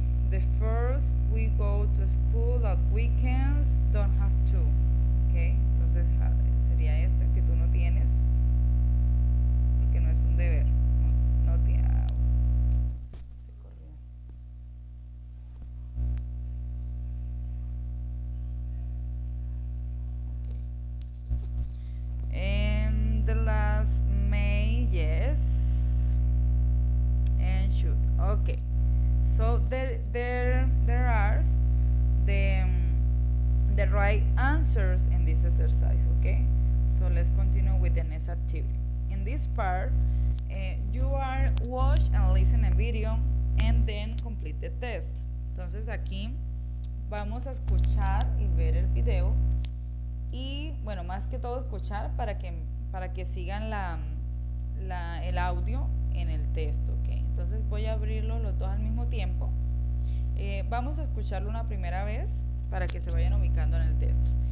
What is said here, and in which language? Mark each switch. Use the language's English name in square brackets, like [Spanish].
[English] The first, we go to school at weekends, don't have to, okay? [Spanish] Entonces sería esta que tú no tienes, porque no es un deber, no tiene. Se corrió. [English] Okay. And the last, may, yes, and should. Okay. So there are the right answers in this exercise, okay? So let's continue with the next activity. In this part, you are watch and listen a video and then complete the test. [Spanish] Entonces aquí vamos a escuchar y ver el video y bueno, más que todo escuchar para que sigan el audio en el texto, ¿ok? Entonces voy a abrirlo los dos al mismo tiempo. Vamos a escucharlo una primera vez para que se vayan ubicando en el texto.